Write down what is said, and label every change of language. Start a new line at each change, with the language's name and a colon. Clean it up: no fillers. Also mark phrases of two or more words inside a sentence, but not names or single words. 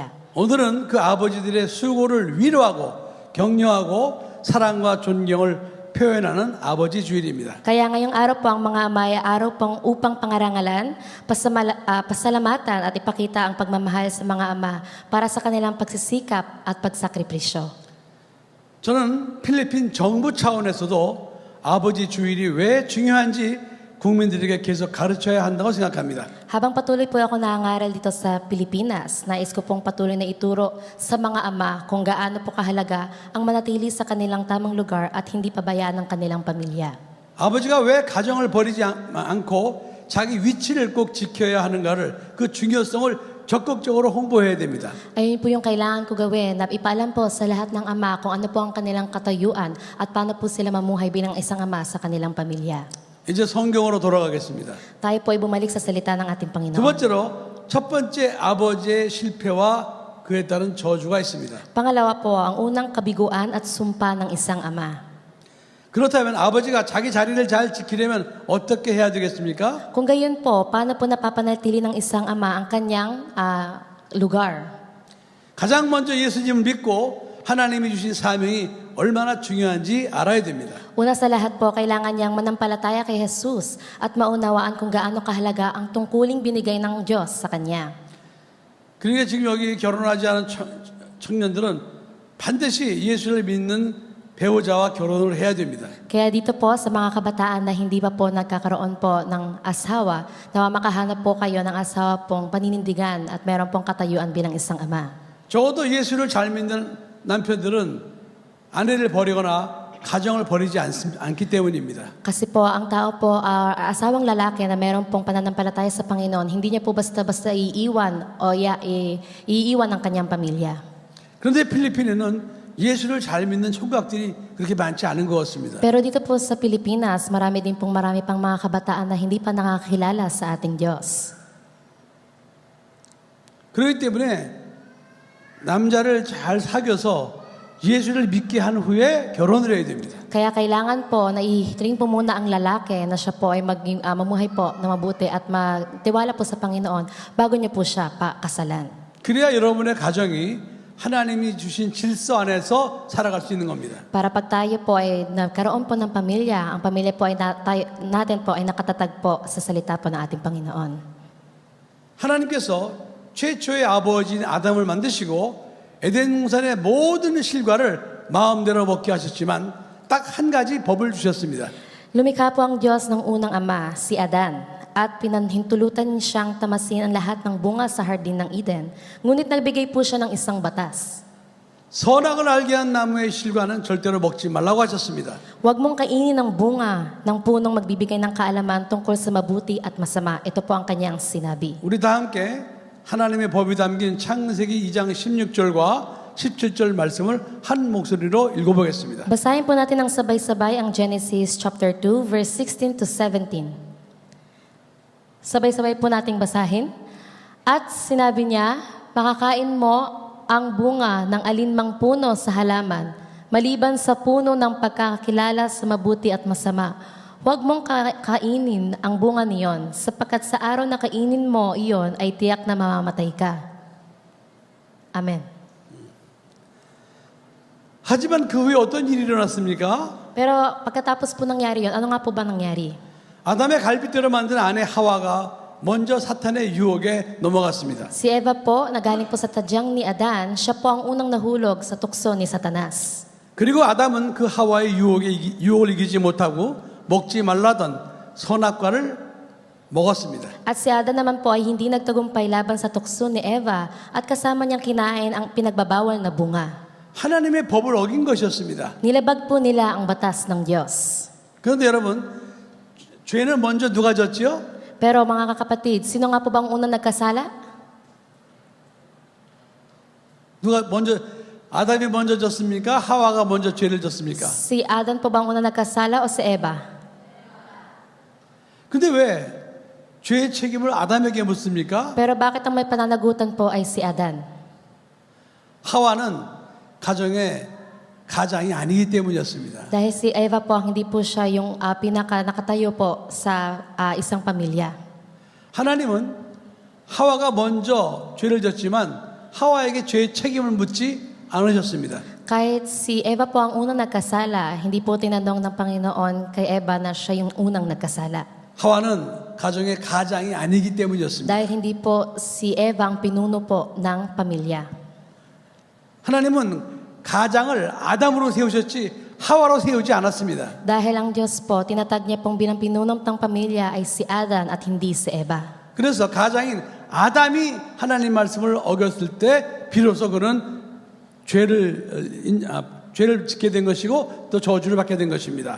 Korean: 오늘은 그 아버지들의 수고를 위로하고 격려하고 사랑과 존경을 표현하는 아버지 주일입니다.
Filipino: Kaya ngayong araw po ang mga ama ay araw pong upang pangarangalan, pasalamatan at ipakita ang pagmamahal sa mga ama para sa kanilang pagsisikap at pagsakripisyo.
Korean: 저는 필리핀 정부 차원에서도 아버지 주일이 왜 중요한지 국민들에게 계속 가르쳐야 한다고 생각합니다.
Filipino: Habang patuloy po ako nangangaral dito sa Pilipinas, nais ko pong patuloy na ituro sa mga ama kung gaano po kahalaga ang manatili sa kanilang tamang lugar at hindi pabayaan ang kanilang pamilya.
Korean: 아버지가 왜 가정을 버리지 않고 자기 위치를 꼭 지켜야 하는가를 그 중요성을 적극적으로 홍보해야 됩니다.
Filipino: Ayun po yung kailangan ko gawin na ipaalam po sa lahat ng ama kung ano po ang kanilang katayuan at paano po sila mamuhay bilang isang ama sa kanilang pamilya.
Korean: 이제 성경으로 돌아가겠습니다.
Filipino: Tayo po ay bumalik sa salita ng ating
Korean: 두
Filipino: Panginoon.
Korean: 번째로 첫 번째 아버지의 실패와 그에 따른 저주가 있습니다.
Filipino: Pangalawa po, ang unang kabiguan at sumpa ng isang ama.
Korean: 그렇다면 아버지가 자기 자리를 잘 지키려면 어떻게 해야 되겠습니까?
Filipino: Kung gayon po, paano po napapanatili ng isang ama ang kanyang lugar?
Korean: 가장 먼저 예수님을 믿고 하나님이 주신 사명이 얼마나 중요한지 알아야 됩니다.
Filipino: Una sa lahat po, kailangan niyang manampalataya kay Jesus at maunawaan kung gaano kahalaga ang tungkuling binigay ng Diyos sa Kanya.
Korean: 그러니까 지금 여기 결혼하지 않은 청년들은 반드시 예수를 믿는 배우자와 결혼을 해야 됩니다.
Filipino: Kaya dito po sa mga kabataan na hindi pa po nagkakaroon po ng asawa, na makahanap po kayo ng asawa pong paninindigan at meron pong katayuan bilang isang ama.
Korean: 적어도 예수를 잘 믿는 남편들은 아내를 버리거나 가정을 버리지 않기 때문입니다.
Filipino: Kasi po, ang tao po, asawang lalaki na meron pong pananampalataya sa Panginoon, hindi niya po basta-basta iiwan o iiwan ang kanyang pamilya.
Korean: 그런데 필리핀에는 예수를 잘 믿는 총각들이 그렇게 많지 않은 것 같습니다.
Filipino: Pero dito po sa Pilipinas, marami pang mga kabataan na hindi pa nakakilala sa ating Diyos.
Korean: 그렇기 때문에 남자를 잘 사귀어서 예수를 믿게 한 후에 결혼을 해야 됩니다.
Filipino: Kaya kailangan po na ihiling po muna ang lalaki na siya po ay mamuhay po na mabuti at magtiwala po sa Panginoon bago niya po siya pakasalan.
Korean: 그래야 여러분의 가정이 하나님이 주신 질서 안에서 살아갈 수 있는 겁니다.
Filipino: Para pag tayo po ay nagkaroon po ng pamilya, ang pamilya po ay natin po ay nakatatag po sa salita po ng ating Panginoon.
Korean: 하나님께서 최초의 아버지인 아담을 만드시고 에덴 동산의 모든 실과를 마음대로 먹게 하셨지만 딱 한 가지 법을 주셨습니다.
Filipino: Lumikha po ang Diyos ng unang ama, si Adan, at pinahintulutan siyang tamasin ang lahat ng bunga sa hardin ng Eden. Ngunit nagbigay po siya ng isang batas.
Korean: 선악을 알게 한 나무의 실과는 절대로 먹지 말라고 하셨습니다.
Filipino: Huwag mong kainin ang bunga ng punong magbibigay ng kaalaman tungkol sa mabuti at masama. Ito po ang kanyang sinabi.
Korean: 우리 다 함께 하나님의 법이 담긴 창세기 2장 16절과 17절 말씀을 한 목소리로 읽어보겠습니다.
Filipino: Basahin po natin ng sabay-sabay ang Genesis
English: chapter 2 verse 16 to 17.
Filipino: Sabay-sabay po nating basahin. At sinabi niya, makakain mo ang bunga ng alinmang puno sa halaman, maliban sa puno ng pagkakakilala sa mabuti at masama. Huwag mong kainin ang bunga niyon, sapagkat sa araw na kainin mo iyon ay tiyak na mamamatay ka. Amen.
Korean: 하지만 그 후에 어떤 일이 일어났습니까?
Filipino: Pero pagkatapos po nangyari yon, ano nga po ba nangyari?
Korean: 아담의 갈빗대로 만든 아내 하와가 먼저 사탄의 유혹에 넘어갔습니다.
Filipino: Si Eva po, na galing po sa tadyang ni Adan, siya po ang unang nahulog sa tukso ni Satanas.
Korean: 그리고 아담은 그 하와의 유혹을 이기지 못하고 먹지 말라던 선악과를 먹었습니다.
Filipino: At si Adan naman po ay hindi nagtagumpay laban sa tukso ni Eva at kasama niyang kinain ang pinagbabawal na bunga.
Korean: 하나님의 법을 어긴 것이었습니다.
Filipino: Nilabag po nila ang batas ng Diyos.
Korean: 그런데 여러분, 죄는 먼저 누가 졌지요?
Filipino: Pero mga kakapatid, sino nga po bang unang nagkasala?
Korean: 누가 먼저 아담이 먼저 졌습니까? 하와가 먼저 죄를 졌습니까?
Filipino: Si Adan po bang unang nagkasala o si Eva?
Korean: 근데 왜 죄의 책임을 아담에게 묻습니까?
Filipino: Pero bakit ang may pananagutan po ay si Adan?
Korean: 하와는 가정의 가장이 아니기 때문이었습니다.
Filipino: Dahil si Eva po, hindi po siya yung nakatayo po sa isang pamilya.
Korean: 하나님은 하와가 먼저 죄를 졌지만 하와에게 죄의 책임을 묻지 않으셨습니다.
Filipino: Kahit si Eva po ang unang nagkasala, hindi po tinanong ng Panginoon kay Eva na siya yung unang nagkasala.
Korean: 하와는 가정의 가장이 아니기 때문이었습니다.
Filipino: Dahil hindi po si Eva ang pinuno po ng pamilya.
Korean: 하나님은 가장을 아담으로 세우셨지 하와로 세우지 않았습니다.
Filipino: Dahil ang Diyos po, tinatag niya pong bilang pinuno ng pamilya ay si Adan at hindi si Eva.
Korean: 그래서 가장인 아담이 하나님 말씀을 어겼을 때 비로소 그는 죄를 짓게 된 것이고 또 저주를 받게 된 것입니다.